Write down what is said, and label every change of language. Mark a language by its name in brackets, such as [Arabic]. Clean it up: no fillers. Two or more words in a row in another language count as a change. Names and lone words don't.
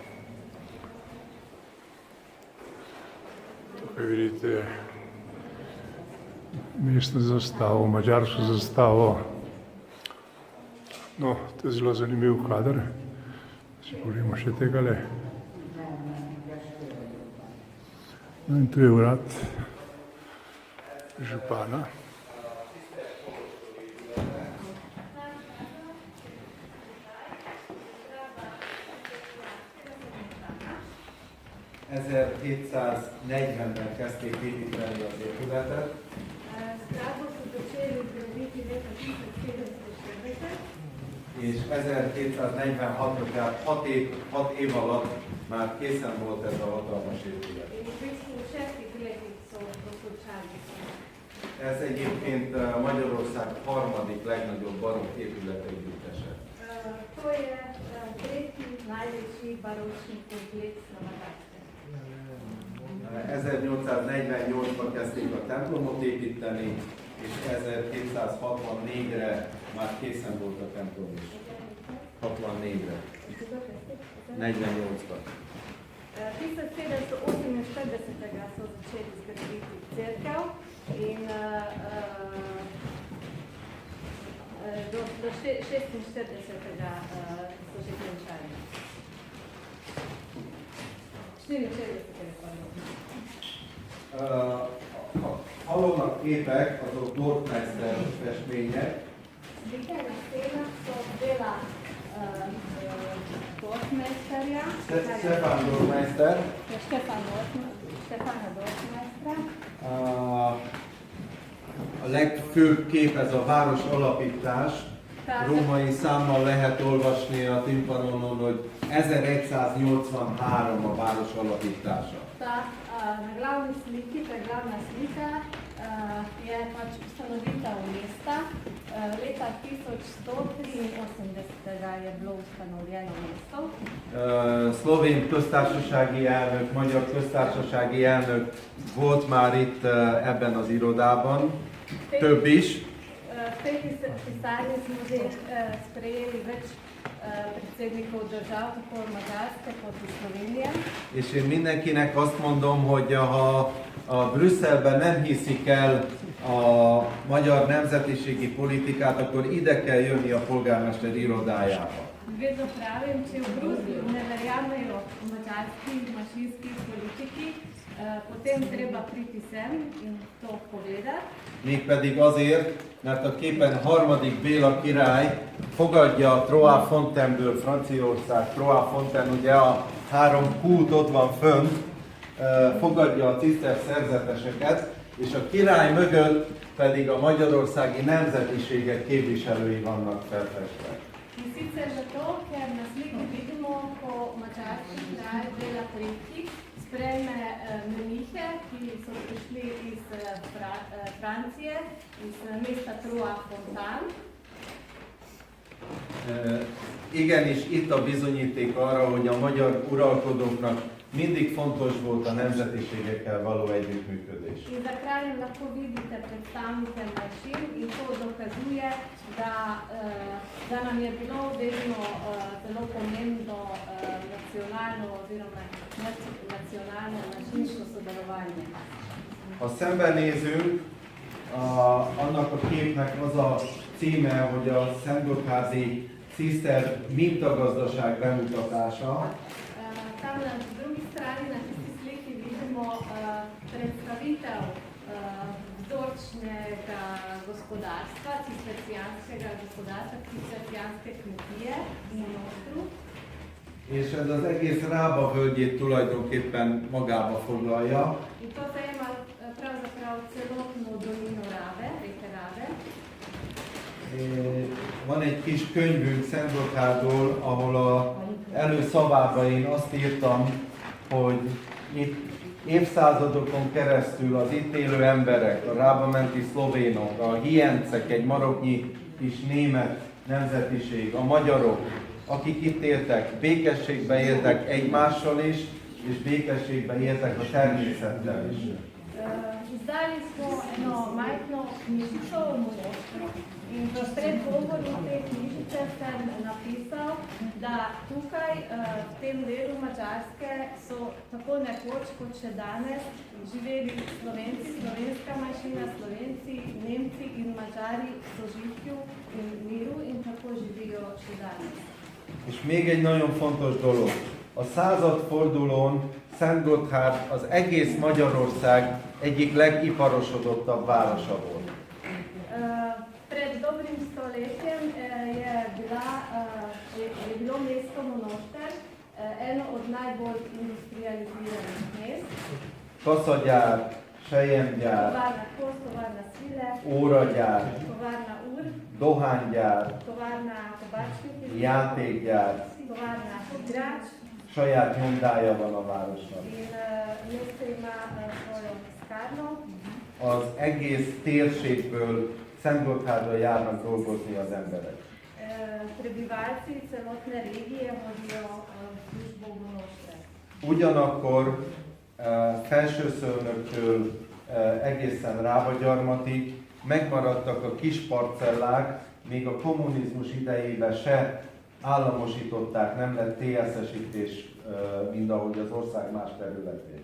[Slovenian] Tukaj vidite mestno zastavo, madžarsko zastavo. No, to je zelo zanimiv kader. Si pogledamo še tegale. No in tu je urad župana. [Hungarian] 1740-ben kezdték építeni az épületet. [Slovenian] Zgradbo so začeli graditi leta 1740 [Hungarian] és 1746-ra, tehát 6 év alatt már készen volt ez a hatalmas épület. [Slovenian] in v bistvu v 6 letih so dokončali. [Hungarian] Ez egyébként Magyarország harmadik legnagyobb barokk épület együttese. [Slovenian] To je tretji največji baročni kompleks na Madžarskem. [Hungarian] 1848-ban kezdték a templomot építeni, és 1764-re már készen volt a templom is. 64-re. 48-ban. [Slovenian] 1748 so začeli zgraditi cerkev in do 46-ga so že končali. 44-ga, pardon. [Hungarian] Halónak képek, azok Dorfmeister festmények. [Slovenian] Slike na stenah so dela Dorfmeisterja, Stefan Dorfmeister. Stefana Dorfmeistera. [Hungarian] A legfőbb kép ez a város alapítás. Római számmal lehet olvasni a timpanonon, hogy 1183 a város alapítása. [Slovenian] Na glavni sliki, ta glavna slika je pač ustanovitev mesta. Leta 1183 je bilo ustanovljeno mesto. [Hungarian] Szlovén köztársasági elnök, magyar köztársasági elnök volt már itt ebben az irodában, több is. [Slovenian] V tej pisarni smo že sprejeli več predsednikov držav, tako Madžarske kot Slovenije. [Hungarian] És én mindenkinek azt mondom, hogy ha a Brüsszelben nem hiszik el a magyar nemzetiségi politikát, akkor ide kell jönni a polgármester irodájába. [Slovenian] Vedno pravim, če v Bruslju ne verjamejo madžarski manjšinski politiki, potem treba priti sem in to pogledati. [Hungarian] Mégpedig azért, mert a képen harmadik Béla király fogadja Trois Fontaineből, Franciaország, Trois Fontaine, ugye a 3 kút ott van fönt, fogadja a ciszter szerzeteseket, és a király mögött pedig a magyarországi nemzetiségek képviselői vannak felfestve. [Slovenian] In sicer zato, ker na sliki vidimo, ko madžarski kralj Béla III sprejme menihe, ki so prišli iz Francije, iz mesta Trois Fontaine. [Hungarian] Igenis, itt a bizonyíték arra, hogy a magyar uralkodóknak mindig fontos volt a nemzetiségekkel való együttműködés. [Slovenian] In za kraljem lahko vidite predstavnike manjšin in to dokazuje, da nam je bilo vedno zelo pomembno nacionalno oziroma nacionalno manjšinsko sodelovanje. [Hungarian] Ha szembenézünk, annak a képnek az a címe, hogy a Szentgotthárdi ciszter mintagazdaság bemutatása. [Slovenian] Tam na drugi strani na tisti sliki vidimo predstavitev vzorčnega gospodarstva, cistercijanskega gospodarstva, cistercijanske kmetije in monostru. [Hungarian] És ez az egész Rába völgyét tulajdonképpen magába foglalja. [Slovenian] In to zajema pravzaprav celotno dolino Rabe, reke Rabe. [Hungarian] Van egy kis könyvünk Szentgotthardról, ahol előszavában én azt írtam, hogy itt Évszázadokon keresztül az itt élő emberek, a rábamenti szlovénok, a hiencek, egy maroknyi kis német nemzetiség, a magyarok, akik itt éltek, békességben éltek egymással is, és békességben éltek a természettel is. [Slovenian] Izdali smo eno majhno knjižico o monoštvu in v predgovoru te knjižice sem napisal, da tukaj v tem delu Madžarske so tako nekoč kot še danes živeli Slovenci, slovenska manjšina, Slovenci, Nemci in Madžari v sožitju in miru in tako živijo še danes. [Hungarian] És még egy nagyon fontos dolog. A századfordulón Szent Gotthárd az egész Magyarország egyik legiparosodottabb városa volt. [Slovenian] Pred dobrim stoletjem je bilo mesto Monošter eno od najbolj industrializiranih mest. [Hungarian] Kaszagyár, selyemgyár, [Slovenian] Tovarna Kos, tovarna Svile, [Hungarian] óragyár, [Slovenian] tovarna Ur, [Hungarian] dohánygyár, [Slovenian] tovarna Tobačnik, [Hungarian] játékgyár, [Slovenian] tovarna Igrač [Hungarian] saját nyomdája van a városnak. [Slovenian] in mesto ima svojo tiskarno. [Hungarian] Az egész térségből Szent Gotthárdra járnak dolgozni az emberek. [Slovenian] Prebivalci celotne regije hodijo v službo v Monošter. [Hungarian] Ugyanakkor Felsőszőlnöktől egészen Rávagyarmatig megmaradtak a kis parcellák, még a kommunizmus idejében se államosították, nem lett TSS-ítés, mint ahogy az ország más területén.